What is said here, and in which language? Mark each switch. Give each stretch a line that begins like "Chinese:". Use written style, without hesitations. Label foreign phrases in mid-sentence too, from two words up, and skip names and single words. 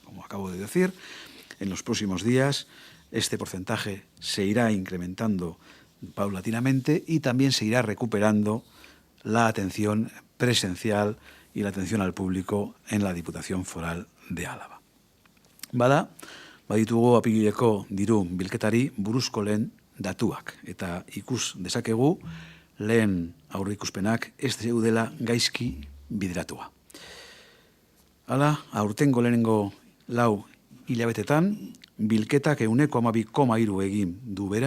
Spanish: Como acabo de decir, en los próximos días este porcentaje se irá incrementando paulatinamente y también se irá recuperando la atención presencial y la atención al público en la Diputación Foral de Álava.
Basque: Baditugu apilileko diru bilketari buruzko lehen datuak, eta ikus dezakegu lehen aurreikuspenak ez zeudela gaizki bideratua. Hala, aurtengo lehenengo 4 hilabetetan, bilketak 12,3 egin du bera.